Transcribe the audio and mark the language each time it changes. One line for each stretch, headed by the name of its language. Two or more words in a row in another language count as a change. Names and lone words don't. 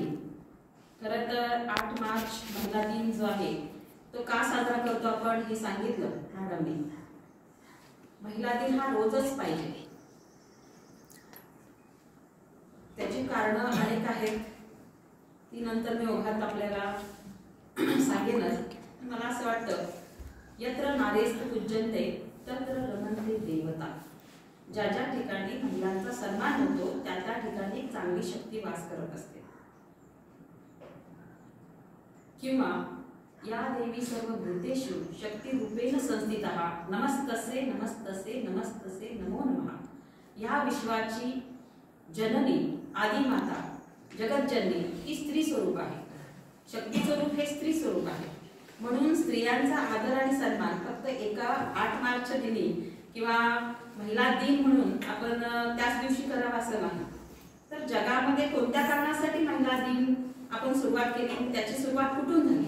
Marathi: खरं तर 8 मार्च महिला दिन जो आहे तो का साजरा करतो आपण हे सांगितलं मॅडमनी। महिला दिन हा रोजच पाहिजे, त्याची कारणं अनेक आहेत, ती नंतर मी ओघात आपल्याला सांगेनच। मला असं वाटतं
Sanskrit: यत्र नारेस्तु पूज्यन्ते तत्र रमन्ते देवता।
Marathi: ज्या ज्या ठिकाणी महिलांचा सन्मान होतो त्या त्या ठिकाणी चांगली शक्ती वास करत असते, किंवा
Sanskrit: या देवी सर्व भूतेषु शक्ती रूपेण संस्थितः नमस्तस्ये नमस्तस्ये नमस्तस्ये नमो नमः।
Marathi: या विश्वाची जननी आदिमाता जगज्जननी ही स्त्री स्वरूप आहे, शक्ती स्वरूप हे स्त्री स्वरूप आहे। म्हणून स्त्रियांचा आदर आणि सन्मान फक्त एका 8 मार्च दिनी किंवा महिला दिन म्हणून आपण त्याच दिवशी करावा असं नाही, तर जगामध्ये कोणत्या कारणासाठी महिला दिन आपण सुरुवात केली, त्याची सुरुवात कुठून झाली।